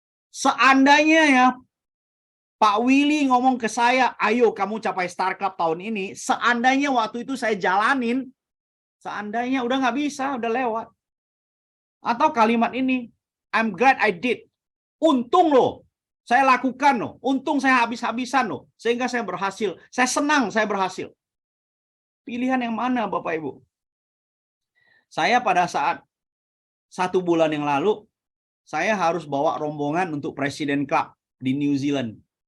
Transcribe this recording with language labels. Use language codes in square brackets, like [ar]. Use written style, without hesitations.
[id] Seandainya ya, Pak Willy ngomong ke saya, ayo kamu capai Star Club tahun ini, seandainya waktu itu saya jalanin, seandainya udah nggak bisa, udah lewat. Atau kalimat ini, [en] I'm glad I did. [id] Untung loh, saya lakukan loh. Untung saya habis-habisan loh. Sehingga saya berhasil. Saya senang saya berhasil. Pilihan yang mana Bapak Ibu? Saya pada saat 1 bulan yang lalu, saya harus bawa rombongan untuk Presiden Club di New Zealand.